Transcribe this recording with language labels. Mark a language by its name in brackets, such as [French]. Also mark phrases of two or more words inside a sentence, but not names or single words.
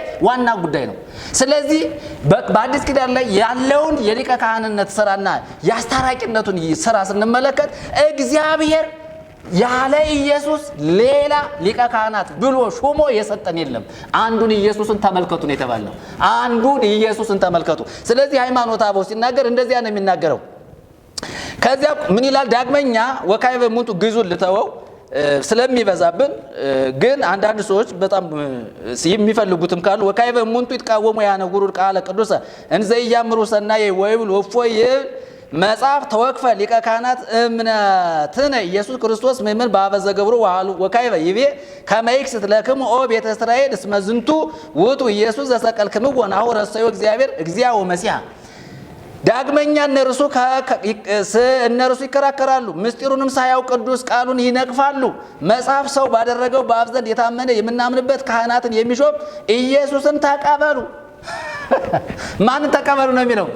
[Amharic] ዋና ጉዳይ ነው። ስለዚህ በአዲስ ኪዳን ላይ ያለውን የሊቀ ካህንነት ስራና የአስታራቂነቱን ስራ ስንመለከት እግዚአብሔር ያለ ኢየሱስ ሌላ ሊቀ ካህናት ብሎ ሹሞ የሰጠን የለም። አንዱን ኢየሱስን ተመልከቱ ነው የተባለው። አንዱን ኢየሱስን ተመልከቱ። ስለዚህ ሃይማኖተ አበው ሲናገር እንደዚያ ነው የሚናገረው። ከዚያ ምን ይላል? [Geez] ዳግመኛ ወካዕበ እሙንቱ [Amharic] ግዙን ልተወው ስለሚበዛብን፣ ግን አንዳንድ ሰዎች በጣም የሚፈልጉትም ካሉ [Geez] ወካዕበ እሙንቱ ይትቃወሙ ያነጉሩ ቃለ ቅዱሰ እንዘ ኢያምሩ ሰናየ ወይብል ወፎይ መጽሐፍ ተወክፈ ሊቀ ካህናት እምነትነ ኢየሱስ ክርስቶስ ምእመን በአበዘ ገብሩ ወካዕበ ይቤ ከመ ይክስት ለክሙ ኦ ቤተ እስራኤል እስመ ዝንቱ ውእቱ ኢየሱስ ዘሰቀልክምዎ ናሁ ረሰዮ እግዚአብሔር እግዚአ ወመሲሐ። ዳግመኛ [Amharic] እነርሱ ይከራከራሉ፣ ምስጢሩንም ሳያውቅ ቅዱስ ቃሉን ይነቅፋሉ። መጽሐፍ ሰው ባደረገው በአብ ዘንድ የታመነ የምናምንበት ካህናትን የሚሾም ኢየሱስን ተቀበሉ። ማንን ተቀበሉ ነው የሚለው?